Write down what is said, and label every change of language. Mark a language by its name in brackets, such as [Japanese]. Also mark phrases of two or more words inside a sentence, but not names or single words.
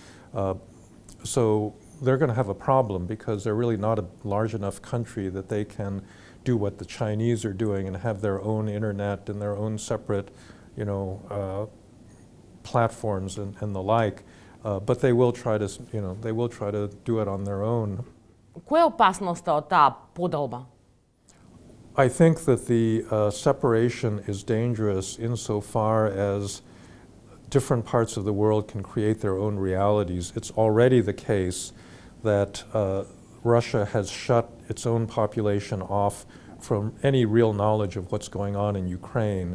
[English] So they're going to have a problem because they're really not a large enough country that they can do what the Chinese are doing and have their own internet and their own separate, platforms and the like. But they will try to do it on their own. [Macedonian] Која е опасноста од таа поделба? [English] I think that the separation is dangerous insofar as different parts of the world can create their own realities. It's already the case that Russia has shut its own population off from any real knowledge of what's going on in Ukraine.